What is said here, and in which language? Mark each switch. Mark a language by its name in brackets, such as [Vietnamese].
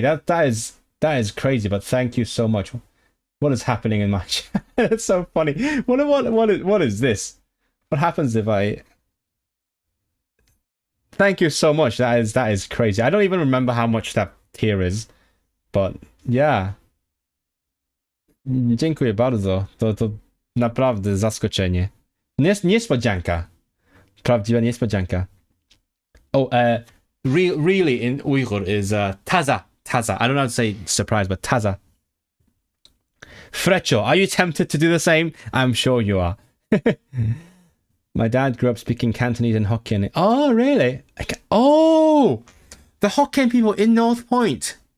[English] That is crazy, but thank you so much. What is happening in my chat? It's so funny. What is this? What happens if I... Thank you so much. That is crazy. I don't even remember how much that tier is, but yeah. [Polish] Dziękuję bardzo. To naprawdę zaskoczenie. Niespodzianka. Prawdziwa niespodzianka. [English] Oh, really in Uyghur is taza. I don't know how to say surprise, but taza. Frecho, are you tempted to do the same? I'm sure you are. My dad grew up speaking Cantonese and Hokkien. Oh, really? Oh, the Hokkien people in North Point.